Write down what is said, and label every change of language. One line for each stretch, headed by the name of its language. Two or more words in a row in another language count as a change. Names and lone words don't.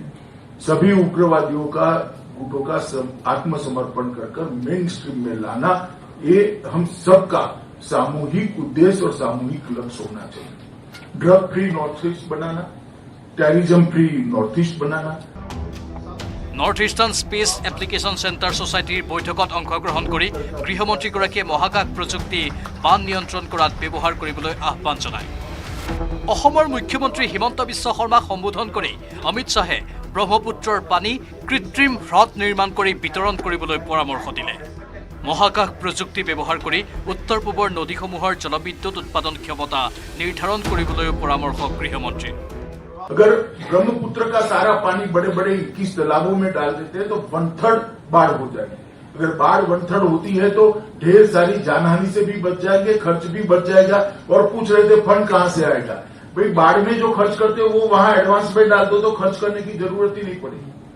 Hindi: सभी उग्रवादियों का गुटों का आत्मसमर्पण कर
English: main stream
Hindi: में लाना, ये हम सबका सामूहिक उद्देश्य और सामूहिक लक्ष्य होना चाहिए।
English: drug free North East बनाना, terrorism free North East बनाना।
Assamese: নৰ্থ ইষ্টাৰ্ণ স্পেচ এপ্লিকেশ্যন চেণ্টাৰ ছ'চাইটিৰ বৈঠকত অংশগ্ৰহণ কৰি গৃহমন্ত্ৰীগৰাকীয়ে মহাকাশ প্ৰযুক্তি বান নিয়ন্ত্ৰণ কৰাত ব্যৱহাৰ কৰিবলৈ আহ্বান জনায়। অসমৰ মুখ্যমন্ত্ৰী হিমন্ত বিশ্ব শৰ্মাক সম্বোধন কৰি অমিত শ্বাহে ব্ৰহ্মপুত্ৰৰ পানী কৃত্ৰিম হ্ৰদ নিৰ্মাণ কৰি বিতৰণ কৰিবলৈ পৰামৰ্শ দিলে। মহাকাশ প্ৰযুক্তি ব্যৱহাৰ কৰি উত্তৰ পূবৰ নদীসমূহৰ জলবিদ্যুৎ উৎপাদন ক্ষমতা নিৰ্ধাৰণ কৰিবলৈও পৰামৰ্শ গৃহমন্ত্ৰী।
Hindi: अगर ब्रह्मपुत्र का सारा पानी बड़े बड़े 21 तालाबों में डाल देते हैं तो 1/3 बाढ़ हो जाएगी। अगर बाढ़ 1/3 होती है तो ढेर सारी जानहानि से भी बच जाएंगे, खर्च भी बच जाएगा। और पूछ रहे थे फंड कहां से आएगा? भाई बाढ़ में जो खर्च करते हो वो वहां एडवांस में डाल दो तो खर्च करने की जरूरत ही नहीं पड़ेगी।